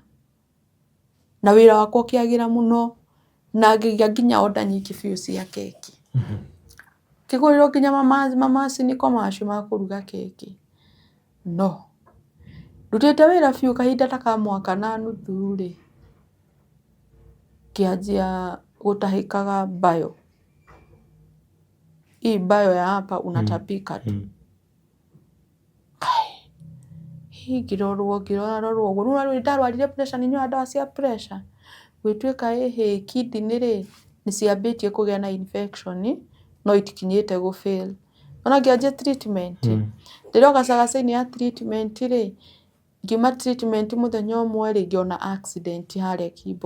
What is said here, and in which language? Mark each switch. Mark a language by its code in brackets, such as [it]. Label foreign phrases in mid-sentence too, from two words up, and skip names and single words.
[ki] Na wĩra wakwa ũkĩagĩra mũno, na ngĩgĩa nginya order nyingĩ biũ cia keki. Ngĩgũrĩrwo nginya mamacini commercial ma kũruga keki. No, ndutĩte wĩra biũ kahinda ta ka mwaka na nuthu-rĩ, ngĩanjia gũtahĩkaga Bayo. [sw] Hii Bayo ya hapa unatapika tu. [ki] Ngĩrorwo ũguo, rĩu ndarwarire pressure, nĩ nyuaga ndawa cia pressure. Gwĩtuĩka kidney-rĩ nĩ ciambĩtie kũgĩa na infection, no itikinyĩte gũ-fail. Ona ngĩanjia treatment. Ndĩrĩ o gacagaca-inĩ ya treatment-rĩ, ngiuma treatment mũthenya ũmwe-rĩ, ngĩona accident harĩa Kimbo.